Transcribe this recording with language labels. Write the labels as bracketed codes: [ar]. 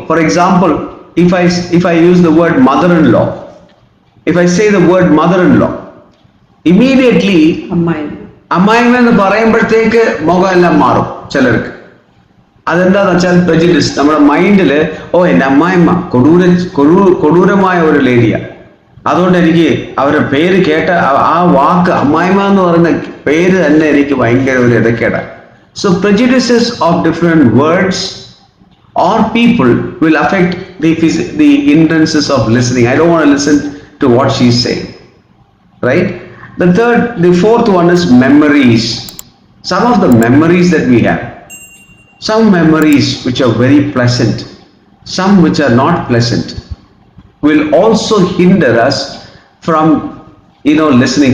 [en] For example, if I use the word mother-in-law, if I say the word mother-in-law, immediately [ml] അമ്മായിമ്മ എന്ന് പറയുമ്പോഴത്തേക്ക് മുഖമെല്ലാം മാറും ചിലർക്ക്. അതെന്താന്ന് വെച്ചാൽ prejudice. നമ്മുടെ മൈൻഡിൽ എൻ്റെ അമ്മായിമ്മ കൊടൂരമായ ഒരു ലേഡിയാ, അതുകൊണ്ട് എനിക്ക് അവരുടെ പേര് കേട്ട ആ വാക്ക്, അമ്മായിമ്മ എന്ന് പറയുന്ന പേര് തന്നെ എനിക്ക് ഭയങ്കര ഒരു ഇടക്കേടാ. [en] So prejudices of different words or people will affect the hindrances of listening. I don't want to listen to what she's saying, right? The fourth one is memories. some of the memories that we have. Some memories which are very pleasant, some which are not pleasant, will also hinder us from, listening.